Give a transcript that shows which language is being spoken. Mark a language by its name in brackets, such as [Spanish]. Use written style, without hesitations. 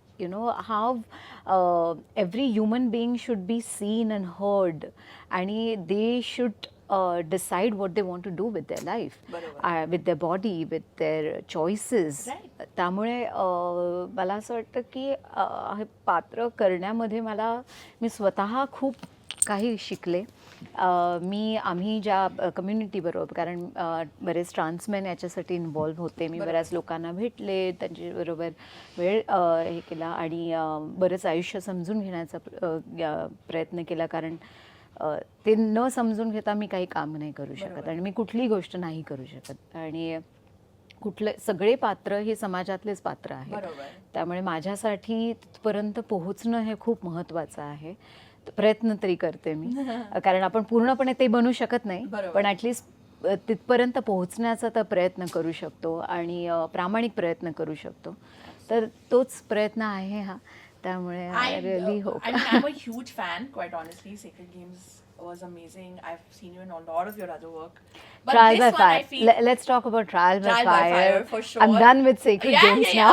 [English] You know how every human being should be seen and heard, and they should decide what they want to do with their life, with their body, with their choices. Right. [Marathi] त्यामुळे मला असं वाटतं की हे पात्र करण्यामध्ये मी स्वतः खूप काही शिकले. आम्ही ज्या कम्युनिटीबरोबर, कारण बरेच ट्रान्समेन याच्यासाठी इन्व्हॉल्व्ह होते, मी बऱ्याच लोकांना भेटले, त्यांच्याबरोबर वेळ हे केला आणि बरंच आयुष्य समजून घेण्याचा प्रयत्न केला. कारण ते न समजून घेता मी काही काम नाही करू शकत आणि मी कुठलीही गोष्ट नाही करू शकत. आणि सगळे पात्र हे समाजातलेच पात्र आहे. त्यामुळे माझ्यासाठी तिथपर्यंत पोहोचणं हे खूप महत्त्वाचं आहे. प्रयत्न तरी करते मी, कारण आपण पूर्णपणे ते बनू शकत नाही, पण ॲटलिस्ट तिथपर्यंत पोहोचण्याचा तर प्रयत्न करू शकतो आणि प्रामाणिक प्रयत्न करू शकतो. तर तोच प्रयत्न आहे हा. त्यामुळे [English] I really hope. I'm a huge fan, quite honestly. Sacred Games was amazing. I've seen you in a lot of your other work. But Trial this by one I Fire. feel Let's talk about Trial by Fire. For sure. I'm done with Sacred Games now.